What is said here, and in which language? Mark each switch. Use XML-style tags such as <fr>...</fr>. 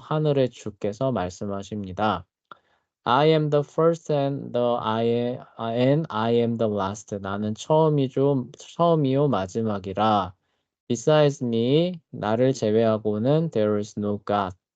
<ko>하늘의 주께서 말씀하십니다.</ko> <en>I am the first and I am the last.</en> <ko>나는 처음이요 마지막이라.</ko> <en>Besides me,</en> <ko>나를 제외하고는</ko> <en>there is no God.</en>